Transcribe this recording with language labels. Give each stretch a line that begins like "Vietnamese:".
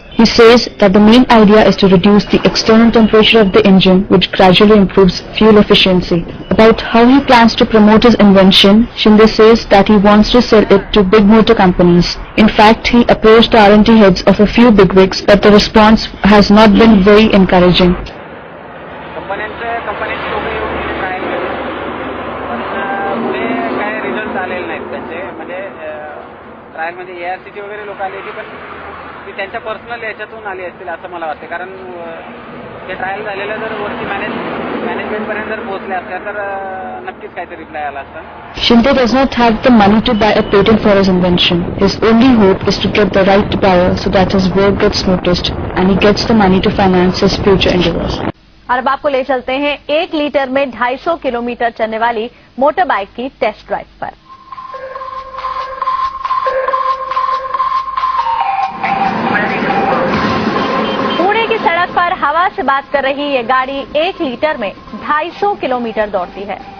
English: He says that the main idea is to reduce the external temperature of the engine, which gradually improves fuel efficiency. About how he plans to promote his invention, Shinde says that he wants to sell it to big motor companies. In fact, he approached the R&D heads of a few bigwigs, but the response has not been very encouraging.
Marathi: कंपन्यांची लोक येऊन trial केली पण पुढे काय result आलेले नाहीत त्यांचे म्हणजे ट्रायलमध्ये ARCची वगैरे लोक आली होती पण ती त्यांच्या पर्सनल याच्यातून आली असतील असं मला वाटते कारण ते ट्रायल झालेलं जर वरती मॅनेजमेंटपर्यंत जर पोहोचले असत्या तर नक्कीच काहीतरी रिप्लाय आला असता.
English: Shinde does not have the money to buy a patent for his invention. His only hope is to get the right buyer so that his work gets noticed and he gets the money to finance his future endeavors.
Hindi: और अब आपको ले चलते हैं 1 litre में 250 kilometre चलने वाली motor bike की टेस्ट ड्राइव पर। पुणे की सड़क पर हवा से बात कर रही ये गाड़ी 1 लीटर में 250 किलोमीटर दौड़ती है।